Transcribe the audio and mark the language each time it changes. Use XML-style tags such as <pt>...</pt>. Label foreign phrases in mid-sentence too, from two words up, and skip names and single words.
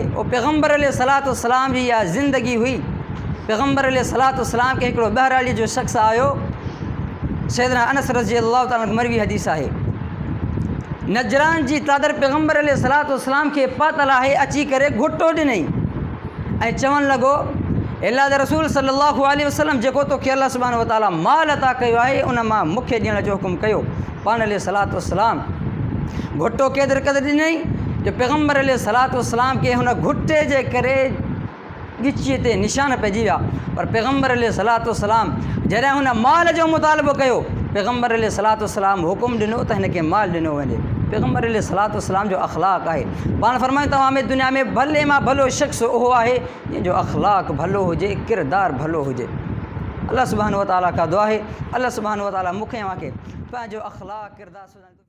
<sd>उहो पैगम्बर</sd> <ar>عليه الصلاة والسلام</ar> <sd>जी इहा ज़िंदगी हुई। पैगम्बर</sd> <ar>عليه الصلاة والسلام</ar> <sd>खे हिकिड़ो बहराली जो शख़्स आयो, सैयदना अनस</sd> <ar>رضي الله تعالى</ar> <sd>मरवी हदीस आहे। नजरान जी तादर पैगम्बर</sd> <ar>عليه الصلاة والسلام</ar> <sd>खे पातल आहे, अची करे घुटो ॾिनई ऐं चवणु लॻो अल्लाह जा रसूल</sd> <ar>صلى الله عليه وسلم</ar> <sd>जेको तोखे</sd> <ar>الله سبحانه وتعالى</ar> <sd>माल अता कयो आहे उन मां मूंखे ॾियण जो हुकुम कयो। पाण</sd> <ar>عليه الصلاة والسلام</ar> <sd>घुटो केतिरे क़दुरु ॾिनई जो पैगम्बर</sd> <ar>عليه الصلاة والسلام</ar> <sd>खे हुन घुटे जे करे ॻिचीअ ते निशान पइजी विया। पर पैगम्बर</sd> <ar>عليه الصلاة والسلام</ar> <sd>जॾहिं हुन माल जो मुतालबो कयो, पैगम्बर</sd> <ar>عليه الصلاة والسلام</ar> <sd>हुकुम ॾिनो त हिनखे माल ॾिनो वञे। पैगम्बर</sd> <ar>عليه الصلاة والسلام</ar> <sd>जो अख़लाक़ आहे। पाण फरमायूं तव्हां में दुनिया में भले मां भलो शख़्स उहो आहे जंहिंजो अख़लाक़ भलो हुजे, किरदारु भलो हुजे।</sd> <ar>الله سبحانه وتعالى</ar> <sd>खां दुआ आहे</sd> <ar>الله سبحانه وتعالى</ar> <sd>मूंखे तव्हांखे पंहिंजो अख़लाक़ किरदारु</sd>